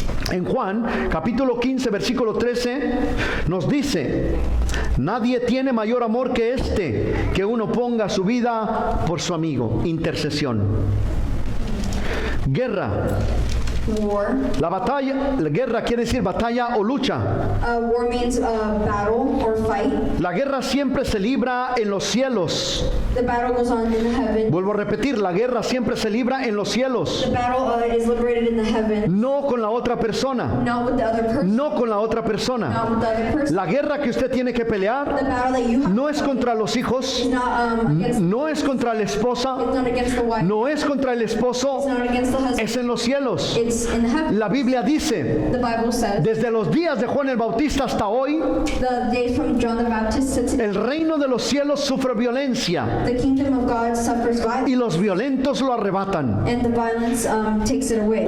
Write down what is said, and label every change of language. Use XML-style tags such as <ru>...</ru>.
<es>En Juan, capítulo 15, versículo 13, nos dice, nadie tiene mayor amor que este, que uno ponga su vida por su amigo. Intercesión. Guerra.</es> <en>war.</en> <es>La batalla, la guerra quiere decir batalla o lucha.</es> <en>War means battle or fight.</en> <es>La guerra siempre se libra en los cielos.</es> <en>The battle goes on in the heaven.</en> <es>Vuelvo a repetir, la guerra siempre se libra en los cielos.</es> <en>The battle is liberated in the heaven.</en> <es>No con la otra persona.</es> <en>Not with the other person.</en> <es>No con la otra persona.</es> <en>Not with the other person.</en> <es>La guerra que usted tiene que</es> <en>The</en> <es>pelear</es> <en>battle that you have</en> <es>no es contra los hijos,</es> <en>is not against.</en> <es>no es contra la</es> <en>It's</en> <es>esposa,</es> <en>not against the wife.</en> <es>no es contra el</es> <en>It's</en> <es>esposo,</es> <en>not against the husband.</en> <es>es en los cielos.</es> <en>It's in the heaven.</en> <es>La Biblia dice,</es> <en>The Bible says</en> <es>desde los días de Juan el Bautista hasta hoy,</es> <en>the days from John the Baptist to today,</en> <es>el reino de los cielos sufre violencia</es> <en>the kingdom of God suffers violence,</en> <es>y los violentos lo arrebatan.</es> <en>and the violence takes it away.</en>